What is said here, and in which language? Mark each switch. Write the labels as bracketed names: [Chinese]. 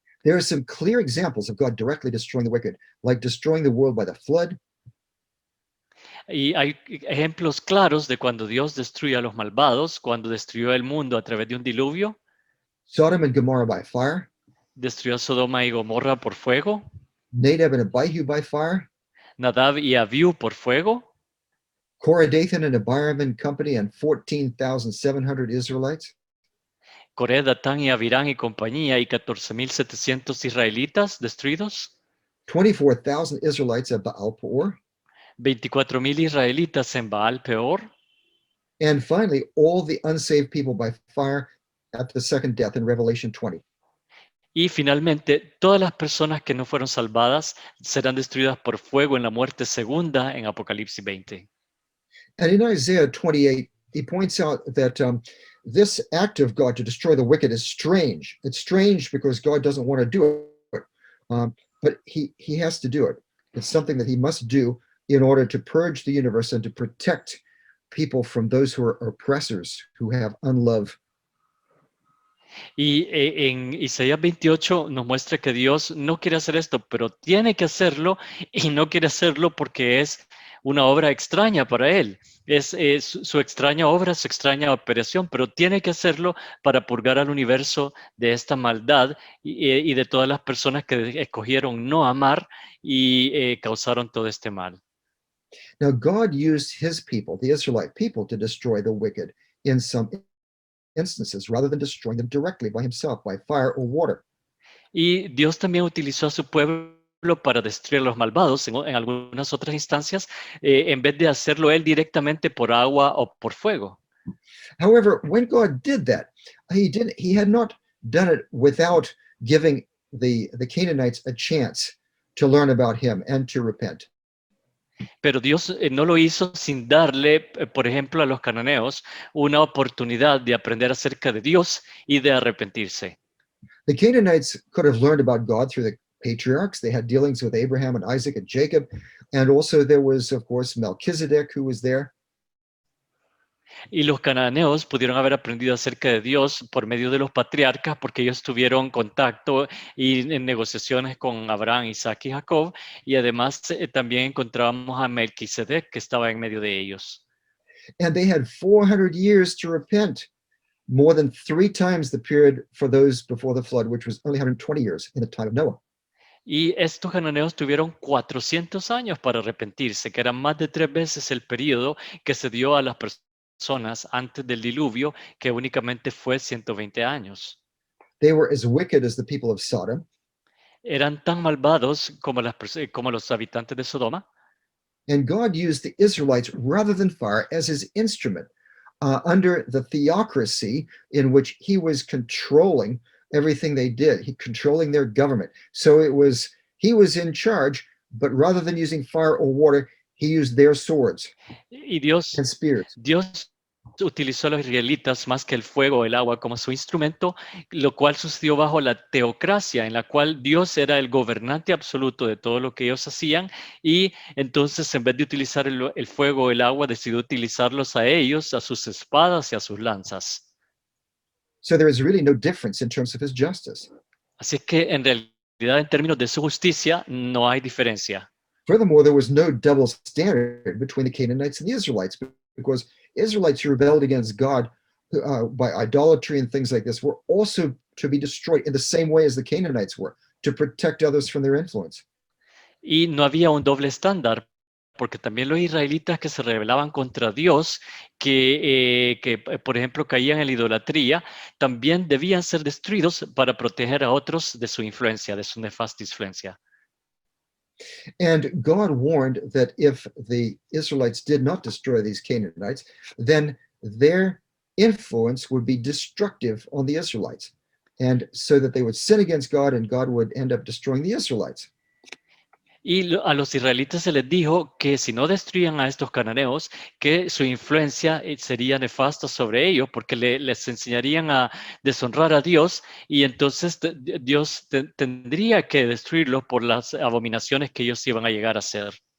[English] There are some clear examples of God directly destroying the wicked, like destroying the world by the flood. [Spanish] Y hay ejemplos claros de cuando Dios destruye a los malvados, cuando destruyó el mundo a través de un diluvio, [English] Sodom and Gomorrah by fire, [Spanish] destruyó a Sodoma y Gomorra por fuego, [English] Nadab and Abihu by fire, [Spanish] Nadab y Abiú por fuego, [English] Korah, Dathan, and Abiram and company, and 14,700 Israelites. [Spanish] Coré, Datán y Abirán y compañía y 14.700 israelitas destruidos. [English] 24,000 Israelites at Baal Peor. [Spanish] 24.000 israelitas en Baal Peor. [English] And finally, all the unsaved people by fire at the second death in Revelation 20. [Spanish] Y finalmente, todas las personas que no fueron salvadas serán destruidas por fuego en la muerte segunda en Apocalipsis 20. [English] And in Isaiah 28, he points out that this act of God to destroy the wicked is strange. It's strange because God doesn't want to do it, but he has to do it. It's something that he must do in order to purge the universe and to protect people from those who are oppressors, who have unlove. [Spanish] Y en Isaías 28 nos muestra que Dios no quiere hacer esto, pero tiene que hacerlo y no quiere hacerlo porque es una obra extraña para Él. Es su extraña obra, su extraña operación, pero tiene que hacerlo para purgar al universo de esta maldad y de todas las personas que escogieron no amar y causaron todo este mal. [English] Now, God used his people, the Israelite people, to destroy the wicked in some instances, rather than destroying them directly by himself, by fire or water. [Spanish] Y Dios también utilizó a su pueblo para destruir a los malvados en algunas otras instancias, en vez de hacerlo él directamente por agua o por fuego. [English] However, when God did that, he had not done it without giving the Canaanites a chance to learn about him and to repent. [Spanish] Pero Dios no lo hizo sin darle, por ejemplo, a los cananeos una oportunidad de aprender acerca de Dios y de arrepentirse. [English] The Canaanites could have learned about God through the patriarchs. They had dealings with Abraham and Isaac and Jacob. And also there was, of course, Melchizedek who was there. [Spanish] Y los cananeos pudieron haber aprendido acerca de Dios por medio de los patriarcas porque ellos tuvieron contacto y en negociaciones con Abraham, Isaac y Jacob. Y además también encontrábamos a Melquisedec que estaba en medio de ellos. [English] And they had 400 years to repent, more than 3 times the period for those before the flood, which was only 120 years in the time of Noah. [Spanish] Y estos cananeos tuvieron 400 años para arrepentirse, que eran más de 3 veces el periodo que se dio a las personas antes del diluvio, que únicamente fue 120 años. [English] They were as wicked as the people of Sodom. [Spanish] Eran tan malvados como los habitantes de Sodoma. [English] And God used the Israelites rather than fire as his instrument under the theocracy in which he was controlling everything they did, controlling their government. So he was in charge, but rather than using fire or water, he used their swords [Spanish] Y Dios [English] and spears. [Spanish] utilizó a los israelitas más que el fuego o el agua como su instrumento, lo cual sucedió bajo la teocracia, en la cual Dios era el gobernante absoluto de todo lo que ellos hacían, y entonces en vez de utilizar el fuego o el agua, decidió utilizarlos a ellos, a sus espadas y a sus lanzas. [English] So there is really no difference in terms of his justice. [Spanish] Así que en realidad, en términos de su justicia, no hay diferencia. [English] Furthermore, there was no double standard between the Canaanites and the Israelites, because Israelites who rebelled against God by idolatry and things like this were also to be destroyed in the same way as the Canaanites were, to protect others from their influence. [Spanish] Y no había un doble estándar, porque también los israelitas que se rebelaban contra Dios, que por ejemplo caían en la idolatría, también debían ser destruidos para proteger a otros de su influencia, de su nefasta influencia. [English] And God warned that if the Israelites did not destroy these Canaanites, then their influence would be destructive on the Israelites. And so that they would sin against God and God would end up destroying the Israelites. [Spanish] Y a los israelitas se les dijo que si no destruían a estos cananeos, que su influencia sería nefasta sobre ellos, porque les enseñarían a deshonrar a Dios, y entonces Dios tendría que destruirlos por las abominaciones que ellos iban a llegar a hacer.